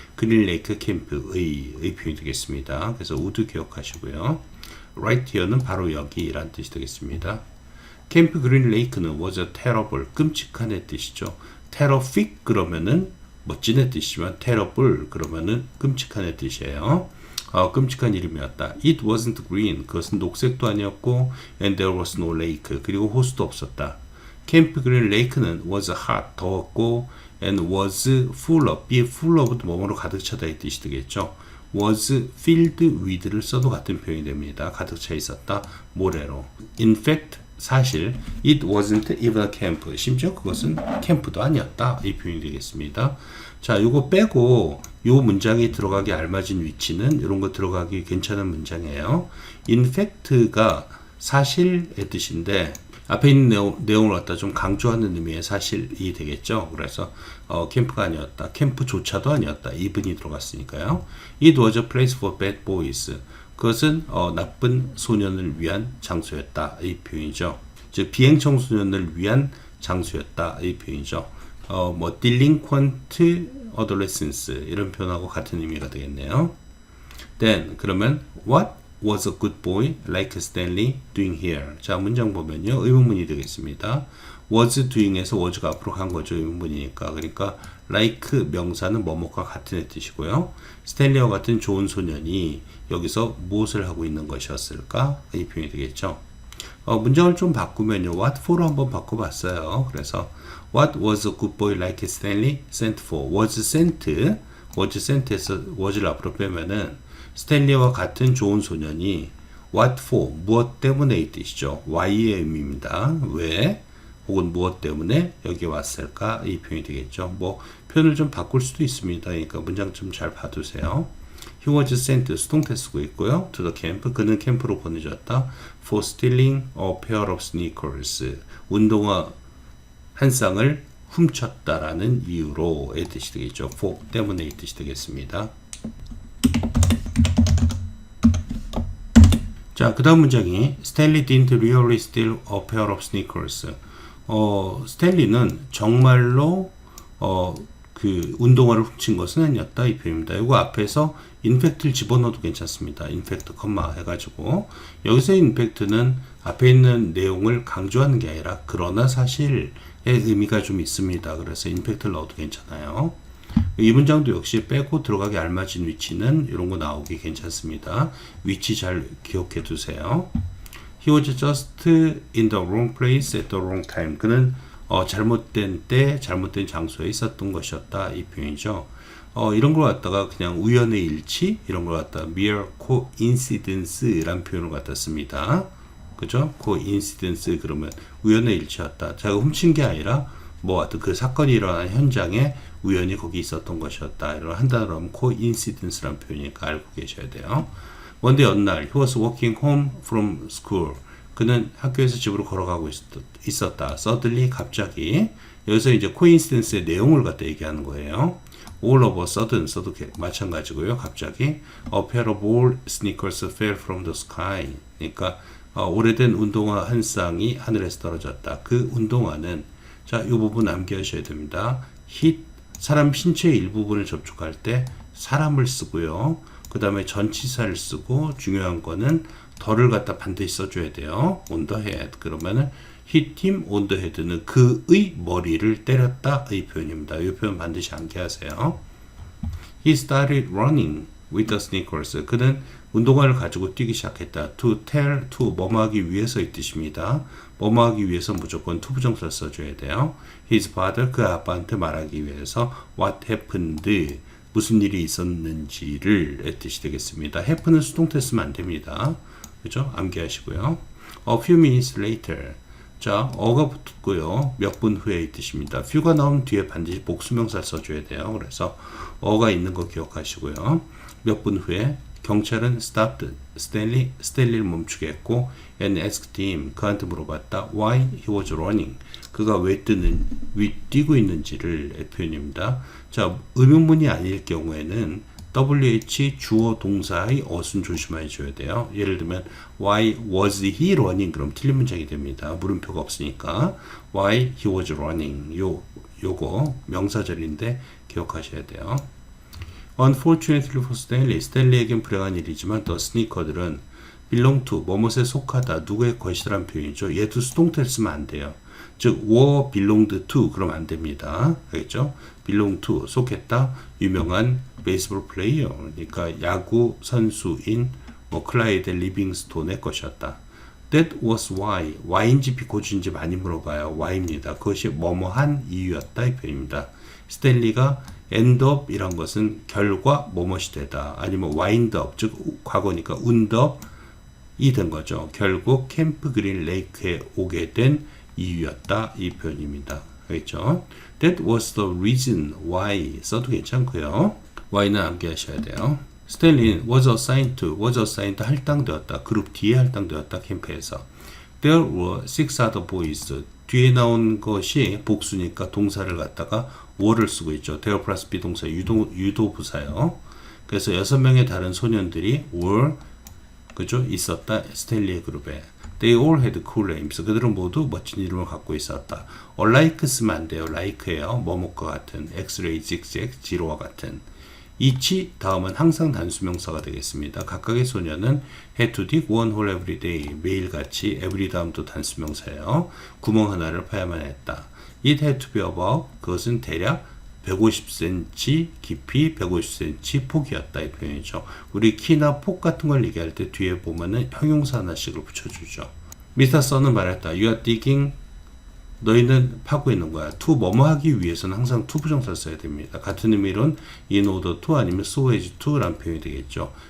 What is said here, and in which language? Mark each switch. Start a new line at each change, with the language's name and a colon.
Korean: 그린 레이크 캠프의 표현이 되겠습니다. 그래서 would 기억하시고요.
English: right here
Korean: 는 바로 여기란 뜻이 되겠습니다. 캠프 그린 레이크는
English: was a terrible,
Korean: 끔찍한의 뜻이죠. terrific 그러면은 멋진의 뜻이지만 terrible 그러면은 끔찍한의 뜻이에요. 끔찍한 이름이었다.
English: It wasn't green.
Korean: 그것은 녹색도 아니었고
English: and there was no lake.
Korean: 그리고 호수도 없었다. 캠프 그린 레이크는
English: was hot,
Korean: 더웠고
English: and was full of, be full of
Korean: 뭐뭐로 가득 차다 이 뜻이 되겠죠. was filled with를 써도 같은 표현이 됩니다. 가득 차 있었다. 모래로.
English: In fact,
Korean: 사실
English: it wasn't even a camp.
Korean: 심지어 그것은 캠프도 아니었다. 이 표현이 되겠습니다. 자, 요거 빼고 요 문장이 들어가기 알맞은 위치는 이런 거 들어가기 괜찮은 문장이에요. In fact가 사실의 뜻인데 앞에 있는 내용을 갖다 좀 강조하는 의미의 사실이 되겠죠. 그래서 캠프가 아니었다. 캠프조차도 아니었다. even이 들어갔으니까요.
English: It was a place for bad boys.
Korean: 그것은 나쁜 소년을 위한 장소였다. 이 표현이죠. 즉 비행 청소년을 위한 장소였다. 이 표현이죠. delinquent adolescents 이런 표현하고 같은 의미가 되겠네요.
English: Then
Korean: 그러면
English: what was a good boy like Stanley doing here?
Korean: 자, 문장 보면요. 의문문이 되겠습니다. was doing에서 was가 앞으로 간 거죠. 의문문이니까. 그러니까 like 명사는 뭐뭐과 같은 뜻이고요. 스탠리와 같은 좋은 소년이 여기서 무엇을 하고 있는 것이었을까? 이 표현이 되겠죠. 문장을 좀 바꾸면요. what for로 한번 바꿔봤어요.
English: 그래서 what was a good boy like Stanley sent for?
Korean: was sent에서 was를 앞으로 빼면은 스탠리와 같은 좋은 소년이 what for? 무엇 때문에 이 뜻이죠. why의 의미입니다. 왜? 혹은 무엇 때문에 여기 왔을까? 이 표현이 되겠죠. 표현을 좀 바꿀 수도 있습니다. 그러니까 문장 좀 잘 봐두세요.
English: He was sent,
Korean: 수동태 쓰고 있고요.
English: to the camp,
Korean: 그는 캠프로 보내졌다.
English: for stealing a pair of sneakers,
Korean: 운동화 한 쌍을 훔쳤다라는 이유로의 뜻이 되겠죠. for 때문에 이 뜻이 되겠습니다. 자, 그 다음 문장이
English: Stanley didn't really steal a pair of sneakers.
Korean: 스탠리는 정말로 그 운동화를 훔친 것은 아니었다 이 표현입니다. 이거 앞에서 인팩트를 집어넣어도 괜찮습니다. 인팩트 컴마 해가지고 여기서 인팩트는 앞에 있는 내용을 강조하는 게 아니라 그러나 사실의 의미가 좀 있습니다. 그래서 인팩트를 넣어도 괜찮아요. 이 문장도 역시 빼고 들어가기 알맞은 위치는 이런 거 나오기 괜찮습니다. 위치 잘 기억해 두세요.
English: He was just in the wrong place at the wrong time.
Korean: 그는 잘못된 때, 잘못된 장소에 있었던 것이었다. 이 표현이죠. 이런 걸 갖다가 그냥 우연의 일치, 이런 걸 갖다가 mere coincidence라는 표현을 갖다 씁니다. 그죠? coincidence 그러면 우연의 일치였다. 자가 훔친 게 아니라 뭐 하여튼 그 사건이 일어난 현장에 우연히 거기 있었던 것이었다. 이런 한 단어로 하면 coincidence라는 표현이니까 알고 계셔야 돼요.
English: One day
Korean: 어느 날,
English: he was walking home from school.
Korean: 그는 학교에서 집으로 걸어가고 있었다.
English: Suddenly,
Korean: 갑자기. 여기서 이제 coincidence의 내용을 갖다 얘기하는 거예요.
English: All of a sudden,
Korean: 써도 마찬가지고요. 갑자기,
English: a pair of old sneakers fell from the sky.
Korean: 그러니까 오래된 운동화 한 쌍이 하늘에서 떨어졌다. 그 운동화는 자, 이 부분 암기하셔야 됩니다. hit, 사람 신체의 일부분을 접촉할 때 사람을 쓰고요. 그 다음에 전치사를 쓰고 중요한 거는 더를 갖다 반드시 써줘야 돼요.
English: on the head.
Korean: 그러면은 hit him on the head는 그의 머리를 때렸다 이 표현입니다. 이 표현 반드시 암기하세요.
English: He started running with the sneakers.
Korean: 그는 운동화를 가지고 뛰기 시작했다.
English: To tell,
Korean: to 뭐뭐 하기 위해서 이 뜻입니다. 뭐뭐 하기 위해서 무조건 to 부정사 써줘야 돼요.
English: His father,
Korean: 그 아빠한테 말하기 위해서
English: what happened,
Korean: 무슨 일이 있었는지를 뜻이 되겠습니다. happen은 수동태 쓰면 안 됩니다. 그죠? 암기하시고요. A few minutes later. 자, 어가 붙고요. 몇 분 후에 이 뜻입니다. few가 나오면 뒤에 반드시 복수명사 써줘야 돼요. 그래서 어가 있는 거 기억하시고요. 몇 분 후에 경찰은 stopped 스탠리를 멈추게 했고
English: and asked him,
Korean: 그한테 물어봤다.
English: why he was running.
Korean: 그가 왜 뛰고 있는지를 표현입니다. 자, 의문문이 아닐 경우에는 WH 주어 동사의 어순 조심해 줘야 돼요.
English: 예를 들면 why was he running?
Korean: 그럼 틀린 문장이 됩니다. 물음표가 없으니까
English: why he was running.
Korean: 요거 명사절인데 기억하셔야 돼요.
English: Unfortunately for Stanley,
Korean: 스탠리에겐 불행한 일이지만 the sneaker들은 belong to, 뭐뭇에 속하다, 누구의 것이라는 표현이죠. 얘도 수동태를 쓰면 안 돼요. 즉, were belonged to, 그러면 안 됩니다. 알겠죠? belong to, 속했다, 유명한 베이스볼 플레이어, 그러니까 야구 선수인 클라이드 리빙스톤의 것이었다. That was why, why인지 비코즈인지 많이 물어봐요. why입니다. 그것이 뭐뭐한 이유였다 이 표현입니다. 스탠리가 end up 이란 것은 결과 뭐뭇이 되다. 아니면 wind up, 즉 과거니까 wound up이 된 거죠. 결국 캠프 그린 레이크에 오게 된 이유였다 이 표현입니다. 알겠죠? That was the reason why 써도 괜찮고요. why는 암기하셔야 돼요. 스탠리는 was assigned 할당되었다. 그룹 D에 할당되었다. 캠프에서.
English: There were 6 other boys.
Korean: 뒤에 나온 것이 복수니까 동사를 갖다가 were를 쓰고 있죠. there 플러스 비동사 유도부사요. 그래서 6명의 다른 소년들이 were 그죠? 있었다. 스탠리의 그룹에.
English: They all had cool names.
Korean: 그들은 모두 멋진 이름을 갖고 있었다. like 쓰면 안 돼요. like예요. 뭐뭐과 같은. x-ray, zigzag, 지로와 같은. each 다음은 항상 단수명사가 되겠습니다. 각각의 소녀는
English: had to dig one hole every day.
Korean: 매일같이 every 다음도 단수명사예요. 구멍 하나를 파야만 했다.
English: It had to be about,
Korean: 그것은 대략 150cm 깊이 150cm 폭이었다 이 표현이죠. 우리 키나 폭 같은 걸 얘기할 때 뒤에 보면은 형용사 하나씩을 붙여주죠. 미스터 선은 말했다.
English: You are digging,
Korean: 너희는 파고 있는 거야. to 뭐뭐 하기 위해서는 항상 to 부정사를 써야 됩니다. 같은 의미로는 in order to 아니면 so as to 라는 표현이 되겠죠.